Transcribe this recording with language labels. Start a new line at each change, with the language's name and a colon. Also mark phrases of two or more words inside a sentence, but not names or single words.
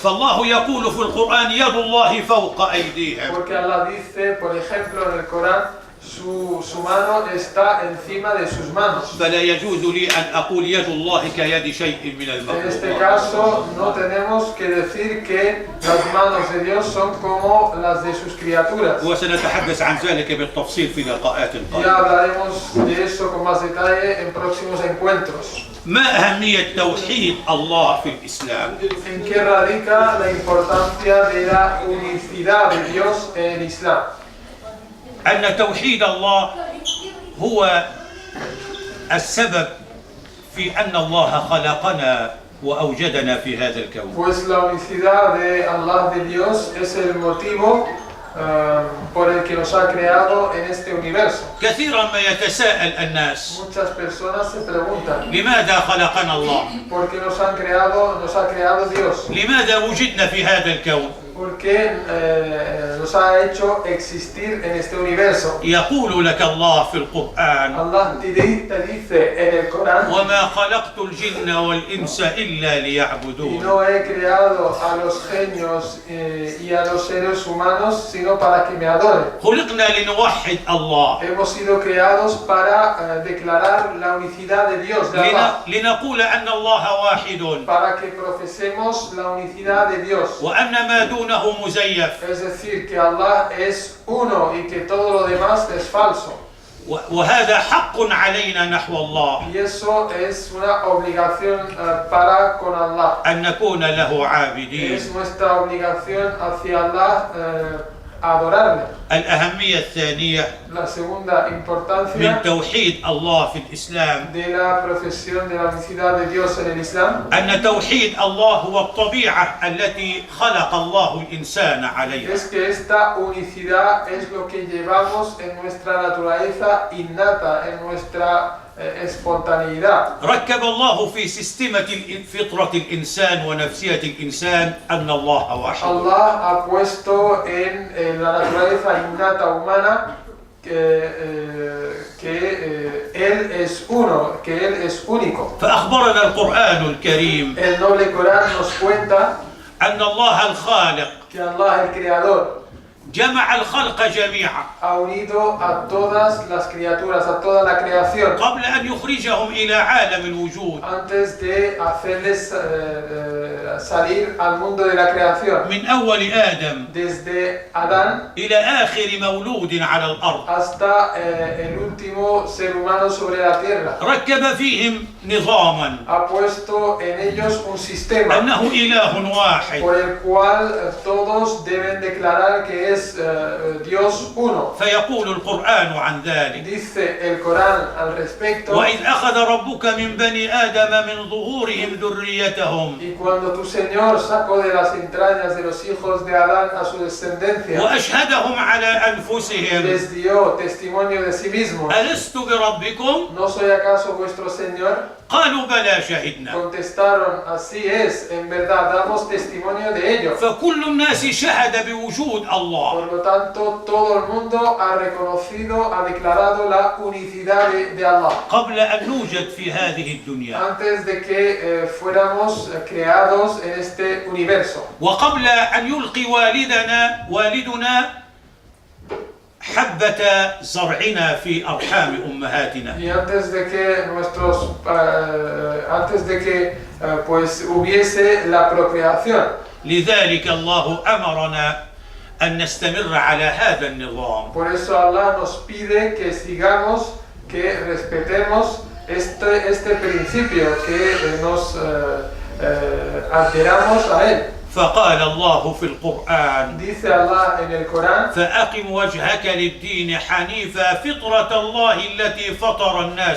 Arabic: فالله يقول في القرآن يد الله فوق أيديهم.
Spanish: Porque Allah dice, por ejemplo, en el Corán, su mano está encima de sus manos.
Arabic: فلا يجوز لي أن أقول يد الله كيد شيء من
Spanish: En este
Arabic: المخلوقات.
Spanish: caso, no tenemos que decir que las manos de Dios son como las de sus criaturas.
Arabic: وسنتحدث عن ذلك بالتفصيل في لقاءات
Spanish: Ya
Arabic: قادمة.
Spanish: hablaremos de eso con más detalle en próximos encuentros.
Arabic: ما أهمية توحيد الله في الإسلام؟
Spanish: ¿En qué radica la importancia de la unicidad de Dios en el Islam?
Arabic: أن توحيد الله هو السبب في أن الله خلقنا وأوجدنا في هذا الكون.
Spanish: Pues la unicidad de Allah, de Dios, es el motivo por el que nos ha creado en este universo.
Arabic: كثيرا ما يتساءل الناس
Spanish: Muchas personas se preguntan,
Arabic: لماذا خلقنا الله؟
Spanish: ¿por qué nos ha creado Dios?
Arabic: لماذا وجدنا في هذا الكون؟
Spanish: ¿Por qué nos ha hecho existir en este universo?
Arabic: يقول لك الله في القرآن
Spanish: Allah te dice en el Corán,
Arabic: وما خلقت الجن والإنس إلا
Spanish: y
Arabic: ليعبدون.
Spanish: no he creado a los genios y a los seres humanos sino para que me adoren.
Arabic: خلقنا لنوحد الله،
Spanish: Hemos sido creados para declarar la unicidad de Dios, de Allah,
Arabic: لنقول أن الله واحد
Spanish: para que profesemos la unicidad de Dios.
Arabic: وأن ما دونه مزيف.
Spanish: Es decir, que Allah es uno y que todo lo demás es falso.
Arabic: وهذا حق علينا نحو الله
Spanish: Y eso es una obligación para con Allah.
Arabic: أن نكون له عابدين.
Spanish: Es nuestra obligación hacia Allah adorarle.
Arabic: الأهمية الثانية
Spanish: La segunda
Arabic: من
Spanish: importancia
Arabic: توحيد الله في الإسلام
Spanish: de la profesión de la unicidad de Dios en el Islam
Arabic: أن توحيد الله هو الطبيعة التي خلق الله الإنسان عليها.
Spanish: es que esta unicidad es lo que llevamos en nuestra naturaleza innata, en nuestra espontaneidad.
Arabic: ركب الله في سيستمة فطرة الإنسان ونفسية الإنسان أن الله واحد.
Spanish: Allah ha puesto en la naturaleza innata humana que Él es uno, que Él es único.
Arabic: فأخبرنا القرآن الكريم
Spanish: El noble Corán nos cuenta
Arabic: أن الله الخالق
Spanish: que Allah, el Creador,
Arabic: جمع الخلق جميعا
Spanish: ha unido a todas las criaturas, a toda la creación,
Arabic: قبل أن يخرجهم إلى عالم الوجود
Spanish: antes de hacerles salir al mundo de la creación.
Arabic: من أول آدم
Spanish: Desde Adán
Arabic: إلى آخر مولود على الأرض
Spanish: hasta el último ser humano sobre la tierra.
Arabic: ركب فيهم نظاما
Spanish: Ha puesto en ellos un sistema
Arabic: أنه إله واحد
Spanish: por el cual todos deben declarar que es Dios uno.
Arabic: فيقول القرآن عن ذلك
Spanish: Dice el Corán al respecto,
Arabic: وإذ أخذ ربك من بني آدم من ظهورهم ذريتهم
Spanish: y cuando tu Señor sacó de las entrañas de los hijos de Adán a su descendencia,
Arabic: وأشهدهم على أنفسهم
Spanish: les dio testimonio de sí mismo.
Arabic: ألست بربكم
Spanish: ¿No soy acaso vuestro Señor?
Arabic: قالوا بلى شهدنا.
Spanish: Contestaron, así es, en verdad, damos testimonio de ello.
Arabic: فكل الناس شهد بوجود الله.
Spanish: Por lo tanto, todo el mundo ha reconocido, ha declarado la unicidad de Allah.
Arabic: قبل أن نوجد في هذه الدنيا
Spanish: Antes de que fuéramos creados en este universo.
Arabic: وقبل أن يلقي والدنا حبة زرعنا في أرحام أمهاتنا.
Spanish: Y antes de que pues hubiese la procreación.
Arabic: لذلك الله أمرنا أن نستمر على هذا النظام.
Spanish: Por eso Allah nos pide que sigamos, que respetemos este principio, que nos adheramos a él.
Arabic: فقال الله في القرآن:
Spanish: Dice Allah en el Corán:
Arabic: فأقم وجهك للدين حنيفا فطرة الله التي فطر الناس